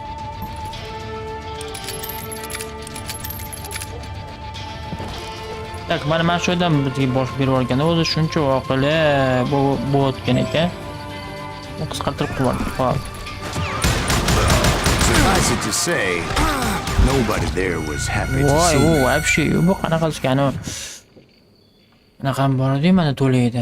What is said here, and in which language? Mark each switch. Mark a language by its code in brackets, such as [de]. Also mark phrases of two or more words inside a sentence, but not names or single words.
[uz] Tak, mana shu odam bizga bosh berib olganda o'zi shuncha voqealar bo'layotgan ekan. U qisqartirib qo'ydi. Xo'p. [en] Suffice it to say, nobody there was happy to [uz] Voy, [en] see me. [uz] вообще bu qanaqa qilgani? Qanaqa bor edi, mana to'laydi.